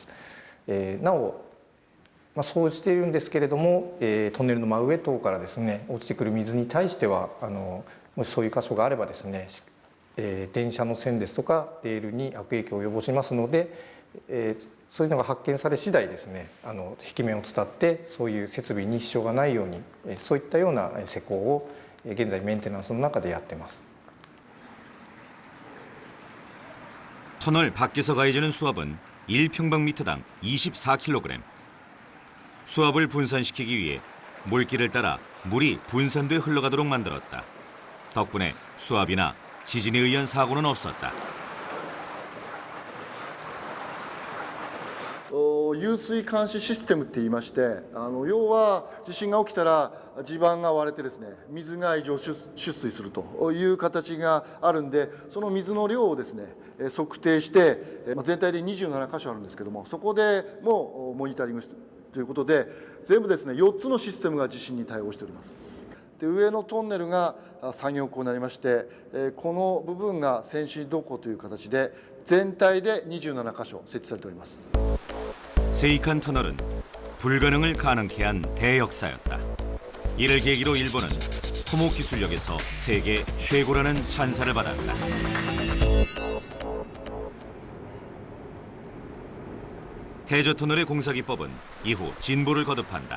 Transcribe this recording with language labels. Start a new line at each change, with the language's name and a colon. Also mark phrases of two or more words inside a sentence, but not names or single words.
Japanese: なおそうしているんですけれども、トンネルの真上等からですね落ちてくる水に対してはもしそういう箇所があればですね、電車の線ですとかレールに悪影響を及ぼしますので、そういうのが発見され次第ですね壁面を伝ってそういう設備に支障がないようにそういったような施工を現在メンテナンスの中でやっています。
Korean: 터널 밖에서 가해지는 수압은 1평방미터당 24kg. 수압을 분산시키기 위해 물길을 따라 물이 분산돼 흘러가도록 만들었다. 덕분에 수압이나 지진에 의한 사고는 없었다.
Japanese: 湧水監視システムって言いまして、要は地震が起きたら地盤が割れてですね、水が異常出水するという形があるんで、その水の量をですね、測定して、全体で27箇所あるんですけども、そこでもモニタリングということで、全部ですね、4つのシステムが地震に対応しております。で、上のトンネルが作業口になりまして、この部分が先進土庫という形で、全体で27箇所設置されております。
Korean: 세이칸 터널은 불가능을 가능케 한 대역사였다. 이를 계기로 일본은 토목 기술력에서 세계 최고라는 찬사를 받았다. 해저 터널의 공사 기법은 이후 진보를 거듭한다.